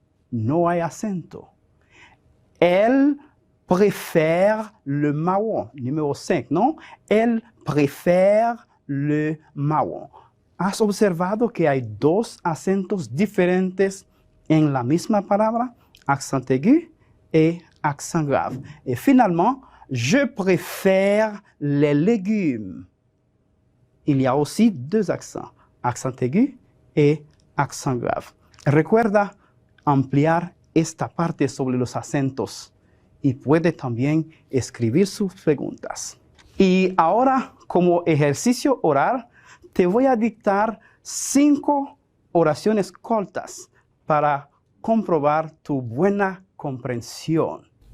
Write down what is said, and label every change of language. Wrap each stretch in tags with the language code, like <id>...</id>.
<es>No hay acento.</es> <fr>Elle préfère le marron.</fr> <es>Número 5, ¿no?</es> <fr>Elle préfère le marron.</fr> <es>¿Has observado que hay dos acentos diferentes en la misma palabra?</es> <fr>Accent aigu et accent grave. Et finalement, je préfère les légumes. Il y a aussi deux accents, accent aigu et accent grave.</fr> <es>Recuerda ampliar esta parte sobre los acentos y puede también escribir sus preguntas. Y ahora, como ejercicio oral, te voy a dictar 5 oraciones cortas para comprobar tu buena comprensión.</es>